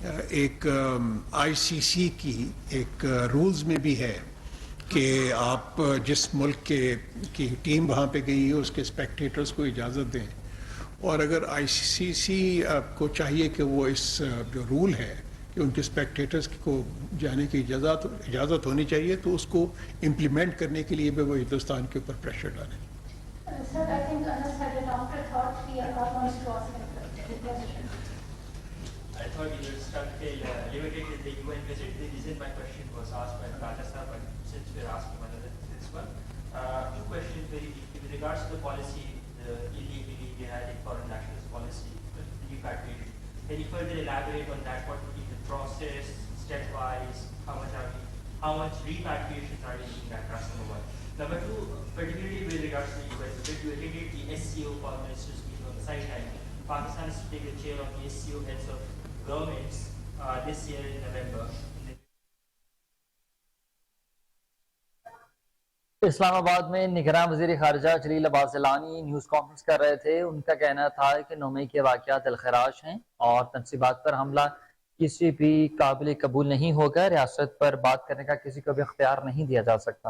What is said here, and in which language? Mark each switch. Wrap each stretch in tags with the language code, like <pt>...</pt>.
<ur>ایک آئی سی سی کی ایک رولز میں بھی ہے کہ آپ جس ملک کی ٹیم وہاں پہ گئی ہے اس کے اسپیکٹیٹرز کو اجازت دیں, اور اگر آئی سی سی کو چاہیے کہ وہ اس جو رول ہے کہ ان کے اسپیکٹیٹرز کو جانے کی اجازت ہونی چاہیے, تو اس کو امپلیمنٹ کرنے کے لیے بھی وہ ہندوستان کے اوپر پریشر ڈالیں.</ur> <en>Sir, I think Anas had an afterthought. He wants to ask a question. I thought you were limited with the UN visit. The reason my question was asked by Kharaja, but since we're asking this one, two questions very briefly. With regards to the policy, the illegally behind foreign nationals policy, the repatriation, can you further elaborate on that? What would be the process, stepwise? How much repatriations are we looking at? That's number one. Number two, particularly with regards to the US, when you attended the SCO foreign ministers meeting on the sideline, Pakistan is to take the chair of the SCO heads of governments this year in November.</en> <ur>اسلام آباد میں نگران وزیر خارجہ جلیل Jilani news conference کر رہے تھے. ان کا کہنا تھا کہ 9 مئی کے واقعات دلخراش ہیں اور تنصیبات پر حملہ کسی بھی قابل قبول نہیں ہوگا. ریاست پر بات کرنے کا کسی کو بھی اختیار نہیں دیا جا سکتا.</ur>